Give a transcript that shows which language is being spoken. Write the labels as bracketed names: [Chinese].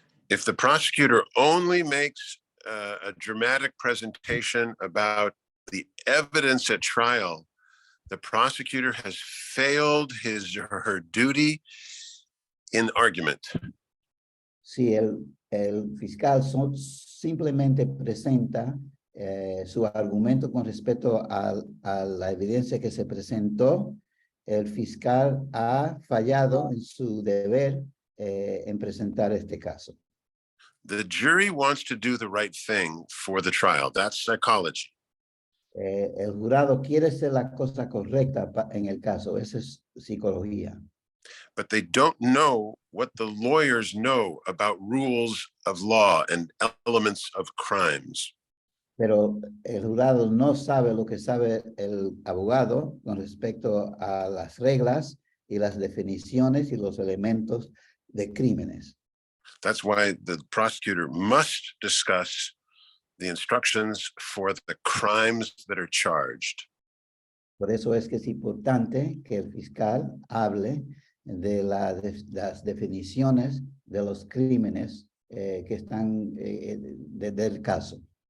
[English] If the prosecutor only makes a dramatic presentation about the evidence at trial, the prosecutor has failed his or her duty in argument. [Spanish] Si el fiscal simplemente presenta su argumento con respecto a la evidencia que se presentó, el fiscal ha fallado en su deber en presentar este caso. [English] The jury wants to do the right thing for the trial. That's psychology. [Spanish] El jurado quiere hacer la cosa correcta en el caso. Esa es psicología. [English] but they don't know what the lawyers know about rules of law and elements of crimes. [Spanish] Pero el jurado no sabe lo que sabe el abogado con respecto a las reglas y las definiciones y los elementos de crímenes. [English] That's why the prosecutor must discuss the instructions for the crimes that are charged. [Spanish] Por eso es que es importante que el fiscal hable de las definiciones de los crímenes que están del caso.